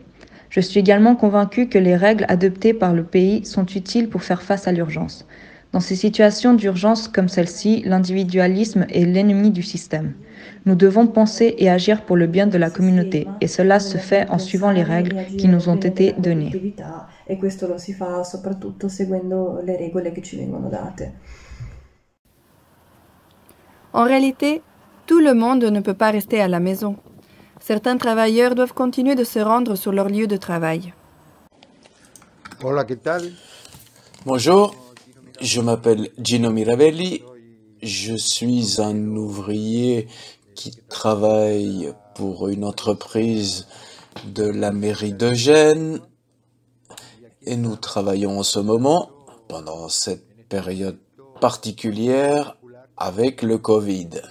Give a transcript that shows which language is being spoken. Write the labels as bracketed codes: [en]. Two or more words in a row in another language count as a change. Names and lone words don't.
[fr] Je suis également convaincue que les règles adoptées par le pays sont utiles pour faire face à l'urgence. Dans ces situations d'urgence comme celle-ci, l'individualisme est l'ennemi du système. Nous devons penser et agir pour le bien de la communauté, et cela se fait en suivant les règles qui nous ont été données. [it] E questo lo si fa soprattutto seguendo le regole che ci vengono date. [fr] En réalité, tout le monde ne peut pas rester à la maison. Certains travailleurs doivent continuer de se rendre sur leur lieu de travail. [es] Hola, ¿qué tal? [fr] Bonjour, je m'appelle Gino Mirabelli. Je suis un ouvrier qui travaille pour une entreprise de la mairie de Gênes. Et nous travaillons en ce moment, pendant cette période particulière, avec le Covid.